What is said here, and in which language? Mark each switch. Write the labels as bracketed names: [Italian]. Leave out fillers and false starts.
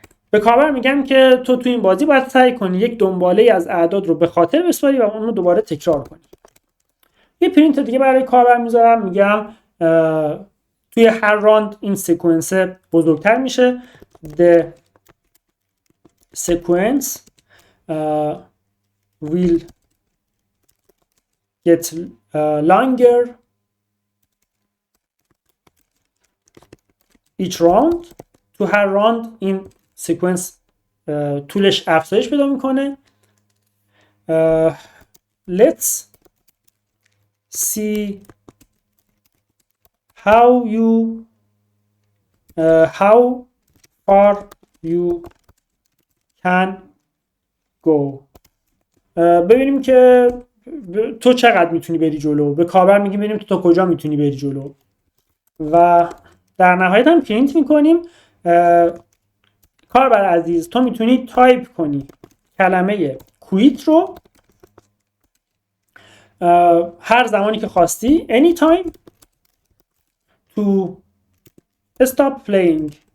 [Persian] به کاربر میگم که تو این بازی باید سعی کنی یک دنباله از اعداد رو به خاطر بسپاری و اون رو دوباره تکرار کنی. یه پرینت دیگه برای کاربر میذارم، میگم توی هر راند این سکونس بزرگتر میشه. [English] The sequence will get longer each round. [Persian] تو هر راند این سکونس طولش افزایش پیدا میکنه. [English] Let's see how far you can go. [Persian] ببینیم که تو چقدر میتونی بری جلو. به کاربر میگیم ببینیم تو تا کجا میتونی بری جلو و در نهایت هم پرینت میکنیم کاربر عزیز تو میتونی تایپ کنی کلمه کویت رو هر زمانی که خواستی [English] anytime to stop playing.